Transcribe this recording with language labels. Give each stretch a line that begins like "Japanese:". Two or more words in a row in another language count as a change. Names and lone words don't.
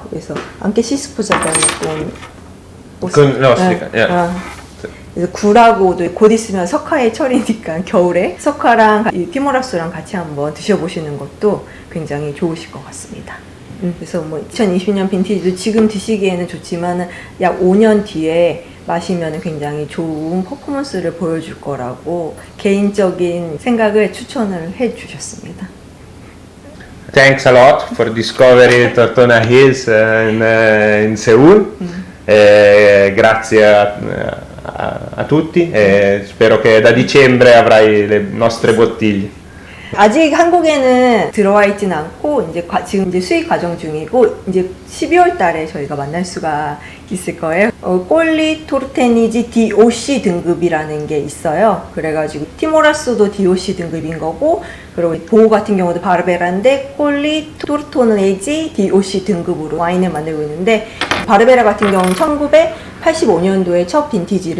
Korean: 그래서 안케 시스포자가 그래서 굴하고도 곧 있으면 석화의 철이니까 겨울에 석화랑 이 티모라쏘랑 같이 한번 드셔보시는 것도 굉장히 좋으실 것 같습니다. 그래서 뭐 2020년 빈티지도 지금 드시기에는 좋지만 약 5년 뒤에 마시면 굉장히 좋은 퍼포먼스를 보여줄 거라고 개인적인 생각을 추천을 해주셨습니다.
English: Thanks a lot for discovering Tortona Hills in Seoul.
Italian: Grazie a tutti e spero che da dicembre avrai le nostre bottiglie.
Korean: 아직 한국에는 들어와 있진 않고 지금 이제 수입 과정 중이고, 이제 12월 달에 저희가 만날 수가 있을 거예요. 꼴리 토르테니지 DOC 등급이라는 게 있어요. 그래가지고 티모라쏘도 DOC 등급인 거고, 그리고 보호 같은 경우도 바르베라인데 꼴리 토르토네지 DOC 등급으로 와인을 만들고 있는데, 바르베라 같은 경우는 1985년도에 첫 빈티지를